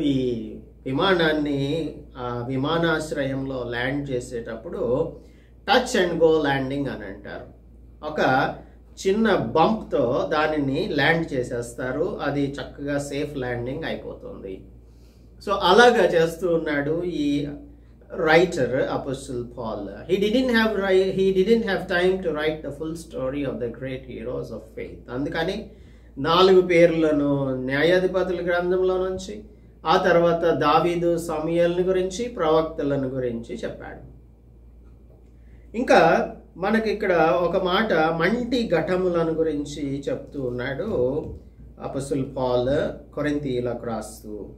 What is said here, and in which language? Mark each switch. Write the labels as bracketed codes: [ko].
[te] ఈ విమానాన్ని విమానాశ్రయంలో ల్యాండ్ చేసేటప్పుడు టచ్ అండ్ గో ల్యాండింగ్ అని అంటారు. ఒక చిన్న బంప్తో దానిని ల్యాండ్ చేసేస్తారు, అది చక్కగా సేఫ్ ల్యాండింగ్ అయిపోతుంది. సో అలాగా చేస్తూ ఉన్నాడు ఈ writer apostle Paul. [en] He didn't have time to write the full story of the great heroes of faith. [te] అందుకని 4 పేర్లను న్యాయాధిపతుల గ్రంథంలో నుంచి, ఆ తర్వాత దావీదు సమూయేలుని గురించి, ప్రవక్తలను గురించి చెప్పాడు. ఇంకా మనకి ఇక్కడ ఒక మాట మంటి ఘటములను గురించి చెప్తూ ఉన్నాడు అపోస్టల్ పాల్ కొరింథీయులకు రాస్తూ.